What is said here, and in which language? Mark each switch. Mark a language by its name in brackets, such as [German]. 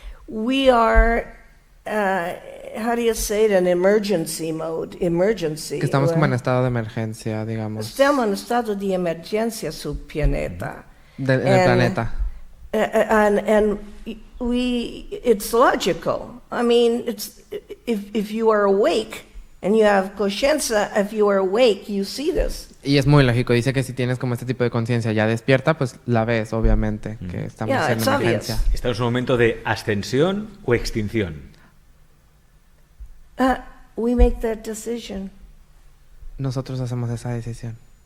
[English] We are, how do you say it, in emergency mode, [Spanish] que estamos como en estado de emergencia, digamos. Estamos en estado de emergencia [Italian] sul pianeta. [Spanish] Del planeta. [English] And it's logical. I mean, if you are awake and you have conciencia, if you are awake, you see this. [Spanish] Y es muy lógico. Dice que si tienes como este tipo de conciencia ya despierta, pues la ves, obviamente, que estamos en emergencia. ¿Estamos en un momento de ascensión o extinción? [English] We make that decision. [Spanish] Nosotros hacemos esa decisión.